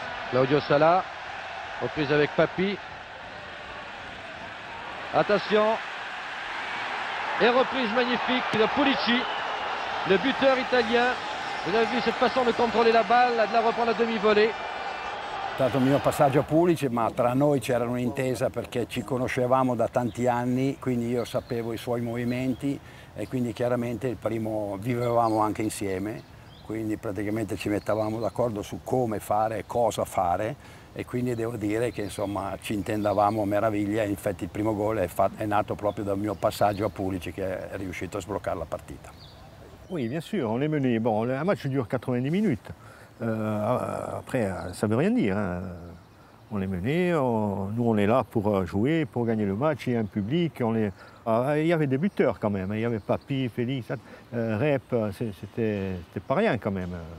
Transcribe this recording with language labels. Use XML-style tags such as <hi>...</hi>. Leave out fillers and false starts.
<fr>Claudio Sala, reprise avec Papi. Attention. Et reprise magnifique de Pulici, le buteur italien. Vous avez vu cette façon de contrôler la balle, de la reprendre a demi-volée.</fr> <it>È stato il mio passaggio a Pulici, ma tra noi c'era un'intesa perché ci conoscevamo da tanti anni, quindi io sapevo i suoi movimenti e quindi chiaramente il primo vivevamo anche insieme, quindi praticamente ci mettavamo d'accordo su come fare e cosa fare. E quindi devo dire che insomma ci intendavamo a meraviglia e infatti il primo gol è nato proprio dal mio passaggio a Pulici che è riuscito a sbloccare la partita.</it> <fr>Oui, bien sûr, on est mené. Bon, un match dure 90 minutes. Après, ça ne veut rien dire. Hein. On est mené, nous on est là pour jouer, pour gagner le match, il y a un public. Il y avait des buteurs quand même, il y avait Papi, Félix, Rep, c'était pas rien quand même.</fr>